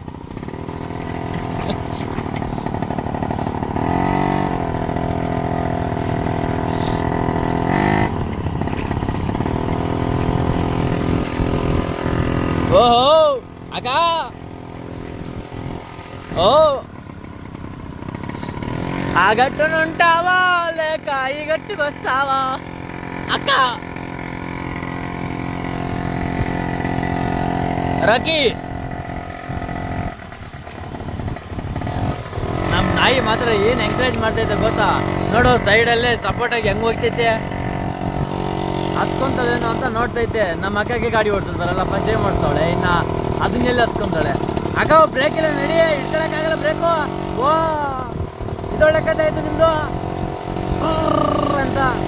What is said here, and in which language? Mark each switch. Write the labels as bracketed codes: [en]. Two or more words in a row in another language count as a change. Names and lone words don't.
[kn] ಓಹೋ ಅಕ್ಕ, ಓ [te] ఆ గట్టునుంటావా లేక ఈ గట్టుకొస్తావా అక్క [kn] ರಕಿ ನಮ್ಮ ನಾಯಿ ಮಾತ್ರ ಏನು ಎಂಕರೇಜ್ ಮಾಡ್ತೈತೆ ಗೊತ್ತಾ ನೋಡು ಸೈಡಲ್ಲೇ ಸಪೋರ್ಟಾಗಿ ಹೆಂಗೆ ಹೋಗ್ತೈತೆ ಹತ್ಕೊಂತದೇನೋ ಅಂತ ನೋಡ್ತೈತೆ ನಮ್ಮ ಅಕ್ಕಗೆ ಗಾಡಿ ಓಡಿಸ್ತಾರಲ್ಲ [en] first time [kn] ಓಡಿಸ್ತಾಳೆ ಇನ್ನು ಅದನ್ನೆಲ್ಲ ಹತ್ಕೊಂತಾಳೆ ಅಕ್ಕ ಬ್ರೇಕ್ ಇಲ್ಲ ನಡಿ ಇಟ್ಕೊಳಕ್ಕಾಗಲ್ಲ ಬ್ರೇಕು ಓ ಇದೊಳ್ಳೆ ಕಥೆ ಆಯ್ತು ನಿಮ್ಮದು ಅಂತ